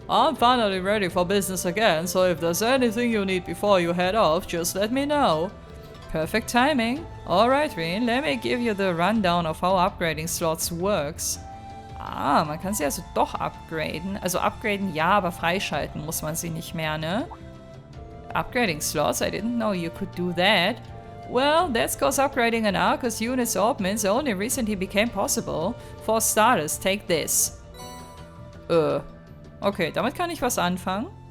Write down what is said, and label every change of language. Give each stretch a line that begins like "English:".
English: I'm finally ready for business again, so if there's anything you need before you head off, just let me know. Perfect timing. Alright, Rin, let me give you the rundown of how upgrading slots works.
German: Ah, man kann sie also doch upgraden. Also upgraden ja, aber freischalten muss man sie nicht mehr, ne?
English: Upgrading slots? I didn't know you could do that. Well, that's cause upgrading an Arcus unit's augments only recently became possible. For starters, take this.
German: Okay, damit kann ich was anfangen.